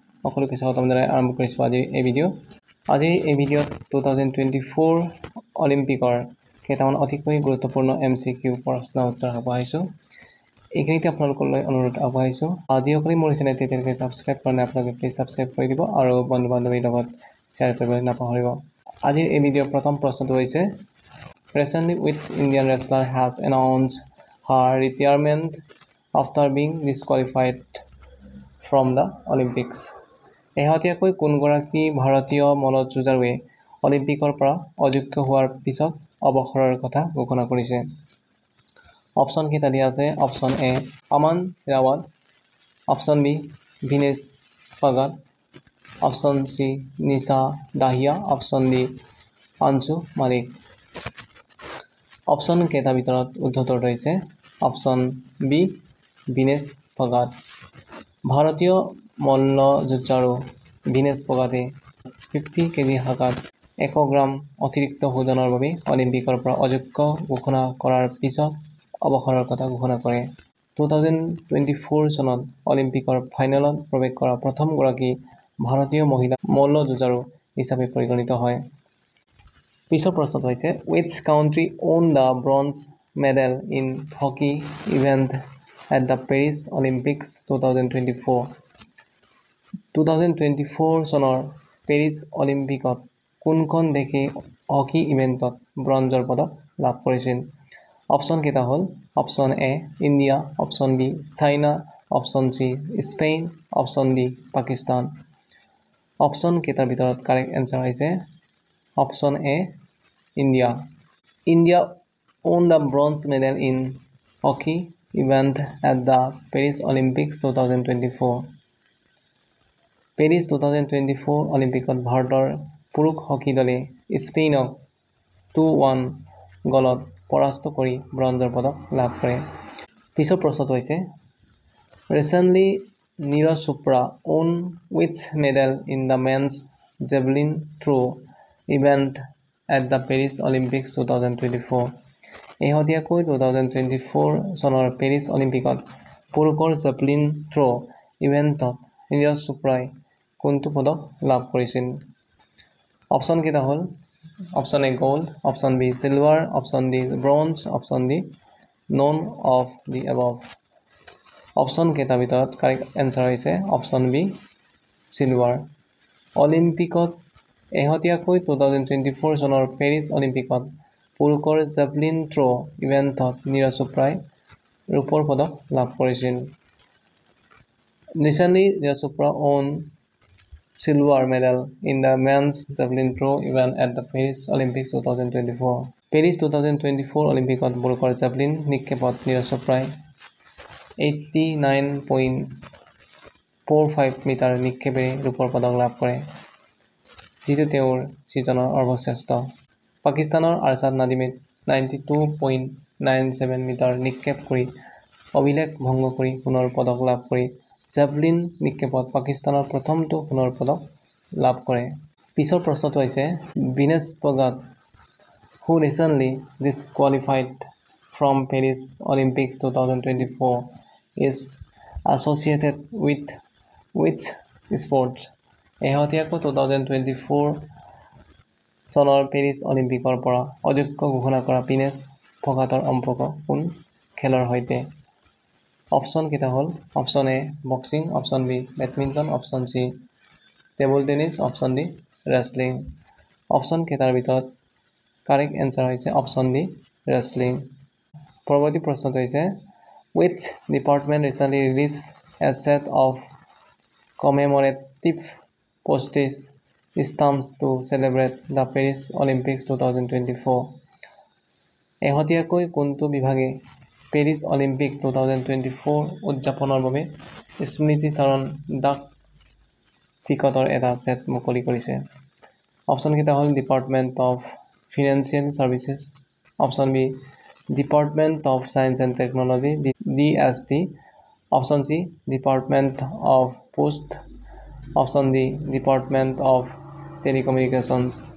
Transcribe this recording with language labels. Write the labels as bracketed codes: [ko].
[as] সকলোকে স্বাগতম জনাই আৰম্ভ কৰিছো আজি এই ভিডিঅ'। আজি এই ভিডিঅ'ত 2024 অলিম্পিকৰ কেইটামান অতিকৈ গুৰুত্বপূৰ্ণ MCQ প্ৰশ্ন উত্তৰ আগবঢ়াইছো। এইখিনিতে আপোনালোকলৈ অনুৰোধ আগবঢ়াইছো, যিসকলে মোৰ চেনেলটো এতিয়ালৈকে সাবস্ক্ৰাইব কৰা নাই আপোনালোকে প্লিজ সাবস্ক্ৰাইব কৰি দিব আৰু বন্ধু-বান্ধৱীৰ লগত শ্বেয়াৰ কৰিবলৈ নাপাহৰিব। আজিৰ এই ভিডিঅ'ৰ প্ৰথম প্ৰশ্নটো হৈছে [en] Recently which Indian wrestler has announced her retirement after being disqualified from the Olympics? [as] এহতীয়াকৈ কোনগৰাকী ভাৰতীয় মল্লযুঁজাৰুৱে অলিম্পিকৰ পৰা অযোগ্য হোৱাৰ পিছত অৱসৰৰ কথা ঘোষণা কৰিছে? অপশ্যন কেইটা দিয়া আছে। Option A Aman Rawal, option B Vinesh forgot, option C Nisha Dahiya, option D Anchhu মালিক। অপশ্যন কেইটাৰ ভিতৰত উদ্ধতৰ হৈছে অপশ্যন বি ভিনেশ ফগাট। ভাৰতীয় মল্লযুঁজাৰু ভিনেশ ফগাটে 50 কেজি শাখাত 100 গ্ৰাম অতিৰিক্ত ওজনৰ বাবে অলিম্পিকৰ পৰা অযোগ্য ঘোষণা কৰাৰ পিছত অৱসৰৰ কথা ঘোষণা কৰে। 2024 চনত অলিম্পিকৰ ফাইনেলত প্ৰৱেশ কৰা প্ৰথমগৰাকী ভাৰতীয় মহিলা মল্লযুঁজাৰু হিচাপে পৰিগণিত হয়। পিছৰ প্ৰশ্নটো হৈছে [en] Which country won the bronze medal in hockey event at the Paris Olympics 2024? [as] 2024 চনৰ পেৰিছ অলিম্পিকত কোনখন দেশে হকী ইভেণ্টত ব্ৰঞ্জৰ পদক লাভ কৰিছিল? অপশ্যন কেইটা হ'ল option A India, option B China, option C Spain, option D Pakistan. Option কেইটাৰ ভিতৰত [en] correct answer [as] হৈছে option A India. [en] India won the bronze medal in hockey event at the Paris Olympics 2024. [as] Paris 2024 অলিম্পিকত ভাৰতৰ পুৰুষ hockey দলে স্পেইনক 2-1 গলত পৰাস্ত কৰি ব্ৰঞ্জৰ পদক লাভ কৰে। পিছৰ প্ৰশ্নটো হৈছে [en] Recently Neeraj Chopra won which medal in the men's javelin throw event at the Paris Olympics 2024? [as] এহতীয়াকৈ 2024 চনৰ পেৰিছ অলিম্পিকত পুৰুষৰ জেভলিন থ্ৰ' ইভেণ্টত নীৰজ চোপ্ৰাই কোনটো পদক লাভ কৰিছিল? অপশ্যন কেইটা হ'ল option A gold, option B silver, option D bronze, option D none of the above. Option কেইটাৰ ভিতৰত [en] correct answer [as] হৈছে অপশ্যন বি চিলভাৰ। অলিম্পিকত এহতীয়াকৈ 2024 চনৰ পেৰিছ অলিম্পিকত পুৰুষৰ জেভলিন থ্ৰ' ইভেণ্টত নীৰজ চোপ্ৰাই ৰূপৰ পদক লাভ কৰিছিল। [en] Recently Neeraj Chopra won silver medal in the men's javelin throw event at the Paris Olympics 2024. [as] Paris 2024 অলিম্পিকত পুৰুষৰ জেভলিন নিক্ষেপত নীৰজ চোপ্ৰাই 89.45 মিটাৰ নিক্ষেপেৰে ৰূপৰ পদক লাভ কৰে, যিটো তেওঁৰ ছিজনৰ সৰ্বশ্ৰেষ্ঠ। পাকিস্তানৰ আৰছাদ নাদিমে 92.97 মিটাৰ নিক্ষেপ কৰি অভিলেখ ভংগ কৰি সোণৰ পদক লাভ কৰি জেভলিন নিক্ষেপত পাকিস্তানৰ প্ৰথমটো সোণৰ পদক লাভ কৰে। পিছৰ প্ৰশ্নটো হৈছে [en] Vinesh Phogat who recently disqualified from Paris Olympics 2024 is associated with which sports? [as] এহতীয়াকৈ 2024 চনৰ পেৰিছ অলিম্পিকৰ পৰা অযোগ্য ঘোষণা কৰা ভিনেশ ফগাটৰ সম্পৰ্ক কোন খেলৰ সৈতে? অপশ্যন কেইটা হ'ল option A boxing, option B badminton, option C table tennis, option D wrestling. Option কেইটাৰ ভিতৰত [en] correct answer [as] হৈছে অপশ্যন ডি ৰেছলিং। পৰৱৰ্তী প্ৰশ্নটো হৈছে [en] Which department recently released a set of commemorative postage stamps to celebrate the Paris Olympics 2024? [as] এহতীয়াকৈ কোনটো বিভাগে Paris Olympic 2024 উদযাপনৰ বাবে স্মৃতিচাৰণ ডাক টিকটৰ এটা ছেট মুকলি কৰিছে? অপশ্যন কেইটা হ'ল department of financial services, option B department of science and technology DST, option C department of post, option D department of টেলিকমিউনিকেশ্যনছ।